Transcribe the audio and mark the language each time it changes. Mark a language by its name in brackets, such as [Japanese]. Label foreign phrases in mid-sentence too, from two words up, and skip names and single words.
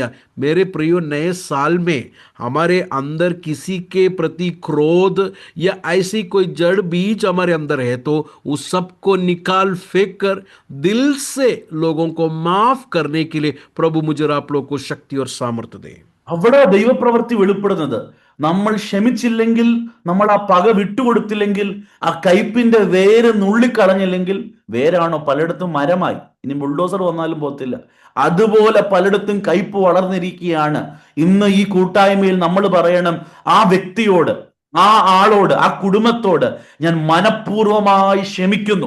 [Hindi] मेरे प्रियो, नए साल में हमारे अंदर किसी के प्रति क्रोध या ऐसी कोई जड़ बीज हमारे अंदर है तो उस सब को निकाल फेंक कर दिल से लोगों को माफ करने के लिए प्रभु मुझे और आप लोग को शक्ति और सामर्थ्य दे। [Malayalam] അവിടെ ദൈവപ്രവൃത്തി വെളിപ്പെടുന്നത്, നമ്മൾ ക്ഷമിച്ചില്ലെങ്കിൽ, നമ്മൾ ആ പക വിട്ടുകൊടുത്തില്ലെങ്കിൽ, ആ കയ്പിന്റെ വേര് നുള്ളിക്കളഞ്ഞില്ലെങ്കിൽ, വേരാണോ പലയിടത്തും മരമായി, ഇനി ബുൾഡോസർ വന്നാലും പോത്തില്ല, അതുപോലെ പലയിടത്തും കയ്പ് വളർന്നിരിക്കുകയാണ്. ഇന്ന് ഈ കൂട്ടായ്മയിൽ നമ്മൾ പറയണം, ആ വ്യക്തിയോട്, ആ ആളോട്, ആ കുടുംബത്തോട് ഞാൻ മനഃപൂർവമായി ക്ഷമിക്കുന്നു.